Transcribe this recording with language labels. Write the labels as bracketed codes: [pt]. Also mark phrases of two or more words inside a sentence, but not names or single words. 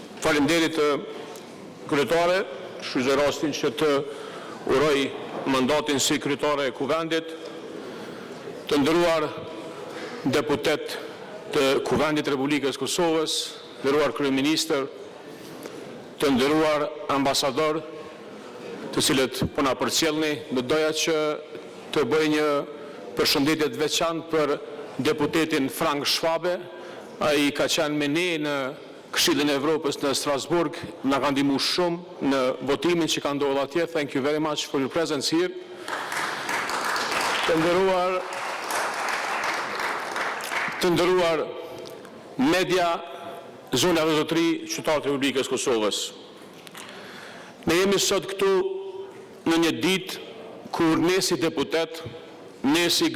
[sq] Faleminderit kryetare, shfrytëzoj rastin që të uroj mandatin si kryetare e Kuvendit, të nderuar deputet të Kuvendit Republikës Kosovës, nderuar kryeministër, të nderuar ambasador, të cilët po na përcjellni, do doja që të bëj një përshëndetje të veçantë për deputetin Frank Schwabe. Ai ka qenë me ne në Këshillin e Evropës në Strasburg, na ka ndihmuar shumë në votimin që ka ndodhur atje. [en] Thank you very much for your presence here. [sq] Të nderuar media, zona dhe zotëri, qytetarët e Republikës Kosovës. Ne jemi sot këtu në një ditë kur ne si deputet, ne si